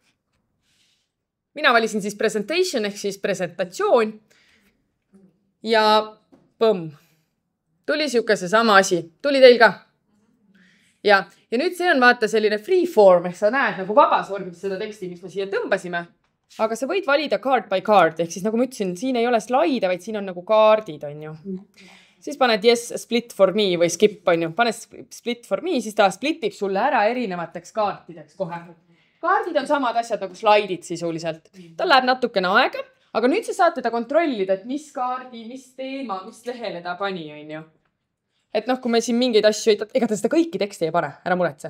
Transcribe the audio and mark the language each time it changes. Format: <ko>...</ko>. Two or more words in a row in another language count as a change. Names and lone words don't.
<et>Mina valisin siis presentation ehk siis presentatsioon. Ja põmm. Tuli sihuke see sama asi. Tuli teil ka? Ja nüüd see on vaata selline freeform, ehk sa näed nagu vabas vormis seda teksti, mis me siia tõmbasime. Aga sa võid valida</et> <en>card by card,</en> <et>ehk siis nagu ma ütlesin, siin ei ole slaide, vaid siin on nagu kaardid, on ju. Siis paned</et> <en>yes, split for me</en> <et>või skip, on ju. Pane</et> <en>split for me,</en> <et>siis ta splitib sulle ära erinevateks kaartideks kohe. Kaardid on samad asjad nagu slaidid sisuliselt. Ta läheb natukene aega, aga nüüd sa saad teda kontrollida, et mis kaardi, mis teema, mis lehele ta pani, on ju. Et kui me siin mingeid asju, ega ta seda kõiki teksti ei pane, ära muretse.</et>